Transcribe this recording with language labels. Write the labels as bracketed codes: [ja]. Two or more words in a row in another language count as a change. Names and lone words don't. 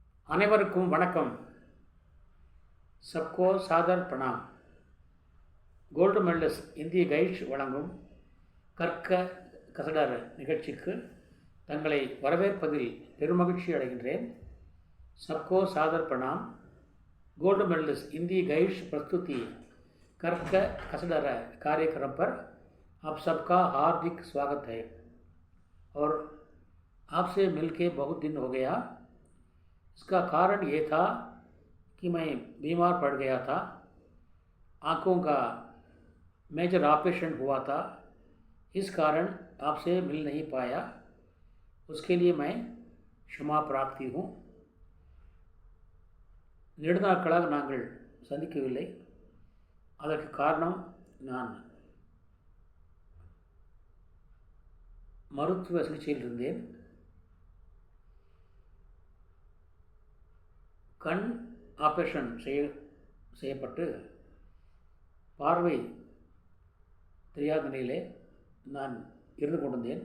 [ta] அனைவருக்கும் வணக்கம். [hi] सबको सादर प्रणाम. [en] Gold Medalist [ta] இந்திய கைட்ஸ் வழங்கும் கற்க கசடர நிகழ்ச்சிக்கு தங்களை வரவேற்பதில் பெருமகிழ்ச்சி அடைகின்றேன். [hi] सबको सादर प्रणाम. [en] Gold Medalist [hi] हिंदी गाइड्स प्रस्तुति कर्क कसडर कार्यक्रम पर आप सबका हार्दिक स्वागत है और आपसे मिलके बहुत दिन हो गया. इसका कारण ये था कि मैं बीमार पड़ गया था. आँखों का [en] major operation [hi] हुआ था. इस कारण आपसे मिल नहीं पाया. उसके लिए मैं क्षमा प्रार्थी हूँ. [ta] நெடுநாட்களாக நாங்கள் சந்திக்கவில்லை. அதற்கு காரணம் நான் மருத்துவ சிகிச்சையில் இருந்தேன். கண் ஆப்ரேஷன் செய்யப்பட்டு பார்வை தெரியாத நிலையிலே நான் இருந்து கொண்டிருந்தேன்.